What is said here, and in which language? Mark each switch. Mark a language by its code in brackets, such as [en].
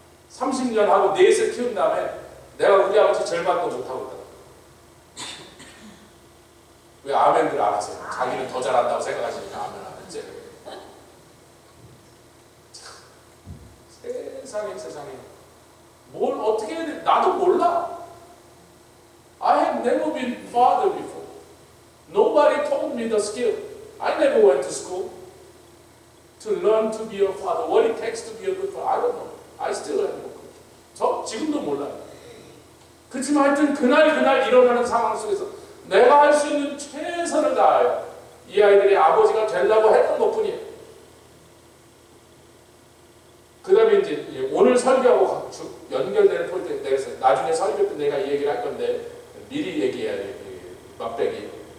[ko] 30년 하고 넷을 키운 다음에 내가 우리 아버지 절반도 못하고 있다. 왜 아멘들 안 하세요? 자기는 더 잘한다고 생각하시니까 아멘 안 했지. 세상에 뭘 어떻게 해야 돼? 나도 몰라. [en] I have never been father before. Nobody told me the skill. I never went to school to learn to be a father. What it takes to be a good father, I don't know. I still have no clue. [ko] 저 지금도 몰라요. 그렇지만 하여튼 그날 일어나는 상황 속에서 내가 할 수 있는 최선을 다하여 이 아이들의 아버지가 되려고 했던 것뿐이에요. 그 다음에 이제 오늘 설교하고 연결되는 포인트에 대해서 나중에 설교 때 내가 이 얘기를 할 건데 미리 얘기해야 돼요. 맛배기.